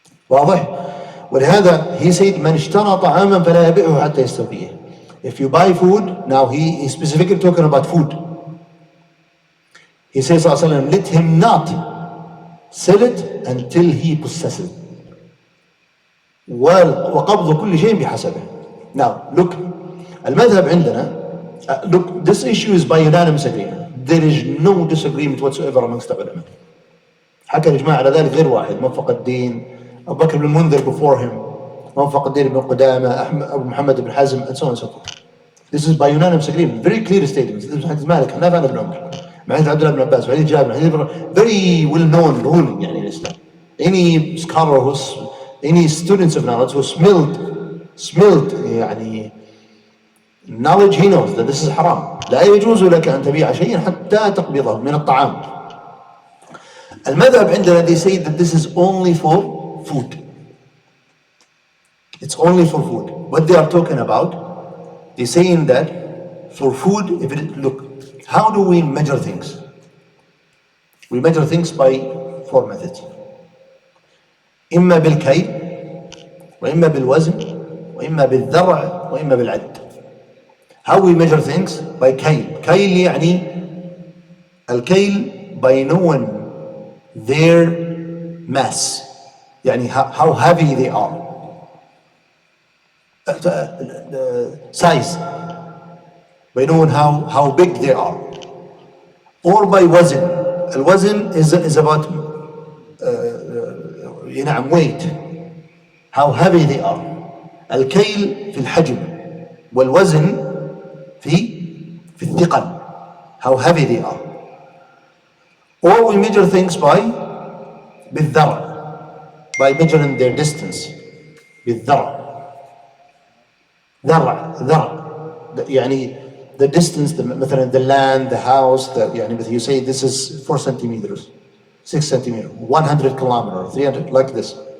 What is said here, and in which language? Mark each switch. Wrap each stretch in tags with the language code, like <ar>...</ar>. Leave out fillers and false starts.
<ar>واضح؟ ولهذا</ar> <en>he said</en> <ar>من اشترى طعاما فلا يبيعه حتى يستوفيه.</ar> <en>If you buy food, now he is specifically talking about food. He says</en> <ar>صلى الله عليه وسلم,</ar> <en>let him not sell it until he possesses it.</en> <ar>وقبض كل شيء بحسبه.</ar> <en>Now look,</en> <ar>المذهب عندنا,</ar> <en>look, this issue is by unanimous agreement. There is no disagreement whatsoever amongst the ulama.</en> <ar>حكى الإجماع على ذلك غير واحد. موفق الدين, أبو بكر بن المنذر</ar> <en>before him,</en> <ar>موفق الدين بن قدامة, أبو محمد بن حزم,</ar> <en>and so on and so forth. This is by unanimous agreement. Very clear statements. This is حديث مالك, حنافة بن عمر, حديث عبد الله بن عباس, حديث جابر, حديث very well known ruling يعني in Islam. Any scholar who's, any students of knowledge who smelled</en> <ar>يعني</ar> <en>knowledge, he knows that this is haram.</en> <ar>لا يجوز لك أن تبيع شيئا حتى تقبضه من الطعام. المذهب عندنا,</ar> <en>they say that this is only for food. It's only for food. What they are talking about, they're saying that for food, if it, look, how do we measure things? We measure things by 4 methods.</en> <ar>إما بالكيل, وإما بالوزن, وإما بالذرع, وإما بالعد.</ar> <en>How we measure things? By كيل.</en> <ar>كيل يعني الكيل</ar> <en>by knowing their mass, يعني how heavy they are. Size, by knowing how big they are. Or by وزن. الوزن is about</en> <ar>نعم</ar> <en>weight, how heavy they are.</en> <ar>الكيل في الحجم, والوزن في الثقل,</ar> <en>how heavy they are. Or we measure things by بالذرع, by measuring their distance. بالذرع, ذرع يعني the distance,</en> <ar>مثلا</ar> <en>the land, the house, يعني you say this is 4 centimeters, 6 centimeters, 100 kilometers, 300, like this.</en>